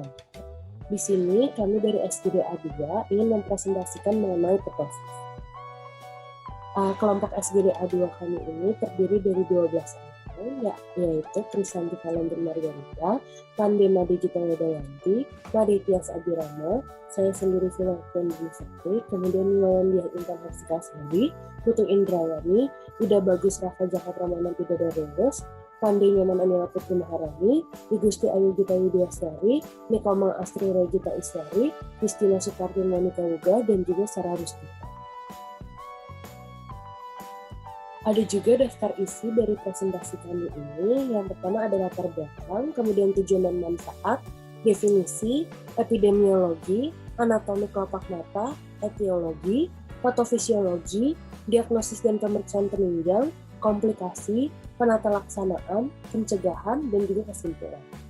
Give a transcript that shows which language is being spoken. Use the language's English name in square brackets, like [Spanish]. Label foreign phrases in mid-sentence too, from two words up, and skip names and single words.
[Indonesian] Di sini kami dari SGD A2 ingin mempresentasikan mengenai petosis. Kelompok SGD A2 kami ini terdiri dari 12 orang, yaitu Krisanti Kalender Margarita, Pandema Digita Wedayanti, Madetias Abirama, saya sendiri Filaten Bunisakti, kemudian Melandia Intan Hafsika Sari, Putu Indrawani, Ida Bagus Rafa Jaka Pramana Pidada Rengos, Pandai Nyaman Anila Putri Maharani, Igusti Ayu Gita Widiasari, Nikoma Astri Regita Iswari, Kristina Sukarti Monika Wuga, dan juga Sarah Rustika. Ada juga daftar isi dari presentasi kami ini. Yang pertama ada latar belakang, kemudian tujuan dan manfaat, definisi, epidemiologi, anatomi kelopak mata, etiologi, patofisiologi, diagnosis dan pemeriksaan penunjang, komplikasi, penata laksanaan, pencegahan, dan juga kesimpulan.